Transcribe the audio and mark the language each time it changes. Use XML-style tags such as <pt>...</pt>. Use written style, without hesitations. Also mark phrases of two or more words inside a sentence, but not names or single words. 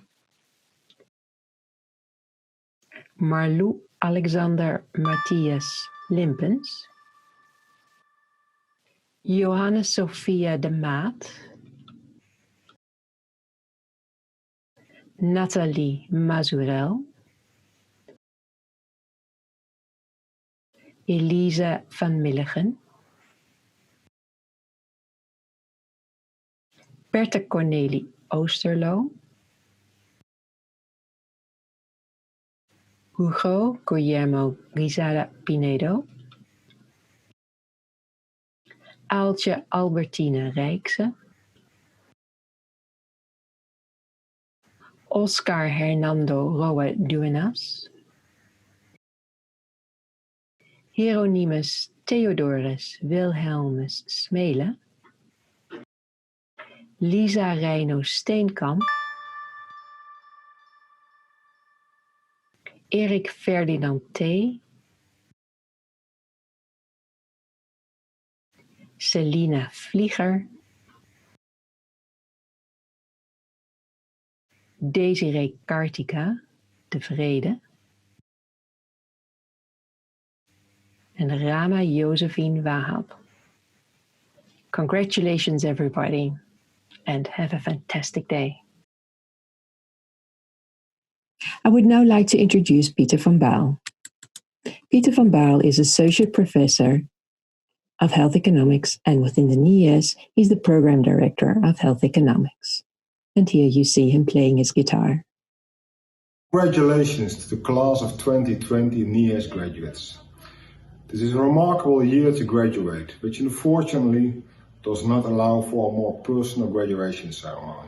<en>Marlou Alexander Matthias Limpens, Johannes Sophia de Maat, Nathalie Mazurel, Elise van Milligen, Berthe Cornelie Oosterlo, Hugo Guillermo Guisada Pinedo, Aaltje Albertine Rijkse, Oscar Hernando Roa Duenas, Hieronymus Theodorus Wilhelmus Smele, Lisa Reino Steenkamp, Erik Ferdinand T., Selina Vlieger, Desiree Kartika de Vrede en Rama Josephine Wahab. Congratulations, everybody, and have a fantastic day. I would now like to introduce Pieter van Baal. Pieter van Baal is Associate Professor of Health Economics, and within the NIHES, he's the Program Director of Health Economics. and here you see him playing his guitar. Congratulations to the class of 2020 NIHES graduates. This is a remarkable year to graduate, which unfortunately does not allow for a more personal graduation ceremony.</en>